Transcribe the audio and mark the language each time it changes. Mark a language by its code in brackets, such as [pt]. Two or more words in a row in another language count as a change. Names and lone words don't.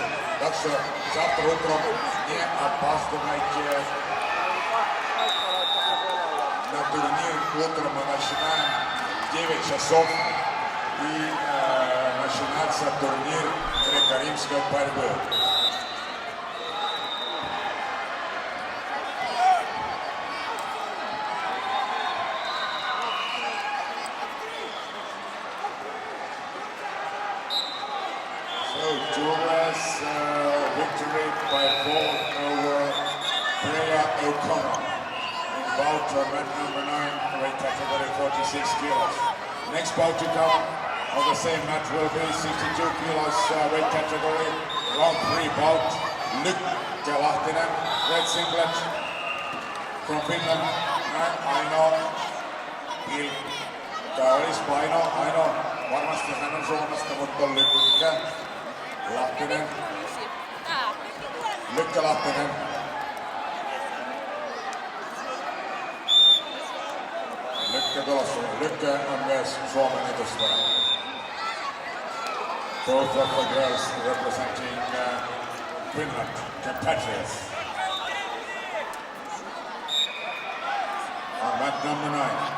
[ru] Так что завтра утром не опаздывайте на турнир. Утром мы начинаем в 9 часов и начинается турнир греко-римской борьбы. [en] So, Julia's victory by fall over Freya O'Connor in bout event number 9, weight category 46 kilos. Next bout to come on the same match will be 62 kilos weight category, round 3 bout. [fi] Lykke Lahtinen, [en] red singlet from Finland, and [fi] Aino Ilkka olisi Aino, varmasti hän on Suomesta, mutta on Lykke Lahtinen. Lykke Lahtinen. Lykke tulossa. Lykke on myös Suomen edustaja. [en] Both of the girls representing Finland, compatriots. On mat number 9.